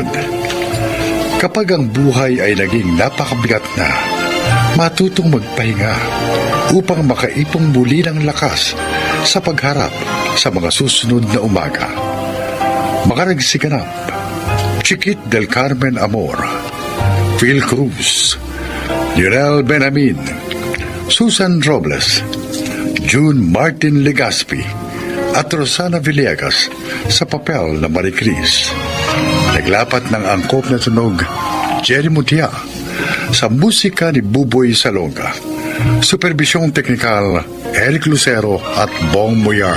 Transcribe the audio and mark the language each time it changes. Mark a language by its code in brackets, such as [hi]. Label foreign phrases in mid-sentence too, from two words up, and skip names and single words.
[tl] Kapag ang buhay ay naging napakabigat na, matutong magpahinga upang makaipong muli ng lakas sa pagharap sa mga susunod na umaga. Makaragsiganap, Chiquit del Carmen Amor, Phil Cruz, Lionel Benamin, Susan Robles, June Martin Legaspi at Rosana Villegas sa papel na Marie Chris. Naglapat ng angkop na tunog Jerry Mutia sa musika ni Buboy Salonga. Supervisyong teknikal Eric Lucero at Bong Moyar.